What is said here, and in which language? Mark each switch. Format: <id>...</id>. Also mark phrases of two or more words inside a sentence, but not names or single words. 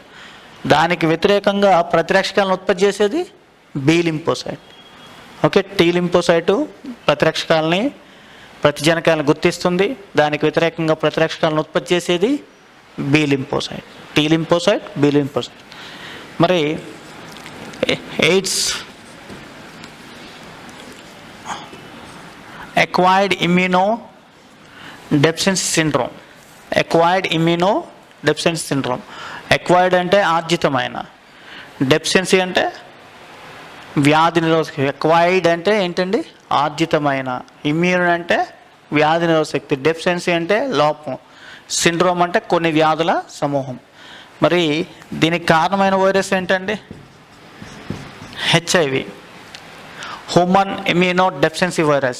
<te>దానికి వ్యతిరేకంగా ప్రతిరక్షకాలను ఉత్పత్తి చేసేది</te> <en>B lymphocyte.</en> <te>ఓకే,</te> <en>T lymphocyte</en> <te>ప్రతిరక్షకాలని ప్రతిజనకాలను గుర్తిస్తుంది, దానికి వ్యతిరేకంగా ప్రతిరక్షకాలను ఉత్పత్తి చేసేది</te> <en>B lymphocyte. T lymphocyte, B lymphocyte.</en> <te>మరి ఎయిడ్స్</te> <en>acquired immunodeficiency syndrome. acquired immunodeficiency syndrome.</en> <te>acquired అంటే ఆర్జితమైన, డెఫిషియన్సీ అంటే వ్యాధి నిరోధక. acquired అంటే ఏంటండి, ఆర్జితమైన. ఇమ్యూన్ అంటే వ్యాధి నిరోధక శక్తి, డెఫిషియన్సీ అంటే లోపం, సిండ్రోమ్ అంటే కొన్ని వ్యాధుల సమూహం. మరి దీనికి కారణమైన వైరస్ ఏంటండి, హెచ్ఐవి,</te> <en>human immuno deficiency virus.</en>